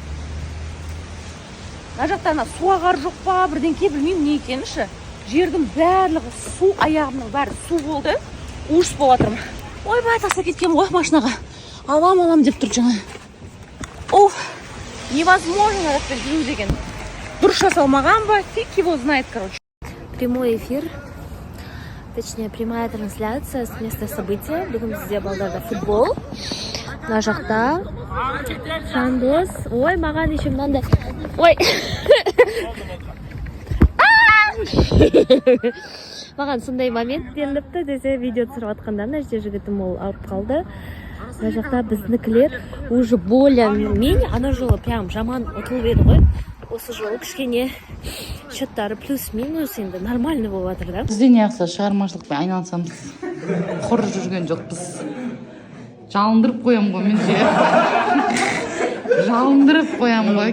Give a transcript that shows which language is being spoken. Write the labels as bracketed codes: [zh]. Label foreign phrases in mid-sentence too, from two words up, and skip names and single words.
[kk] Мына жақта су ағар жоқ па, бірдеңке білмеймін не екеніші. Жердің барлығы су, аяғымның бәрі су болды. Ужас болып жатырмын. Ойбай, тастап кеткен ғой машинаға. Алам деп тұр жаңа. Оф, невозможно әйтпен жүру деген. Дұрыс жасалмаған ба? [ru] Фиг его знает, короче. Прямой эфир, точнее прямая трансляция с места события. [kk] Бүгін бізде балдарда футбол. Мына жақта Жандос. Ой, маған еще мынандай. Ой. Маған сондай момент беріліпті десе, видео түсіріп жатқанда мына жерде жігітім ол ауырып қалды. Мына жақта біздікілер [ru] уже более-менее [kk] ана жолы прям жаман ұтылып еді ғой. Осы жолы кішкене счеттары плюс-минус енді нормальный болып жатыр да. Бізде неғысы шығармашылықпен айналысамыз. Құр жүрген жоқпыз. Жалындырып қоям ғой мен де. Жалындырып қоям ғой.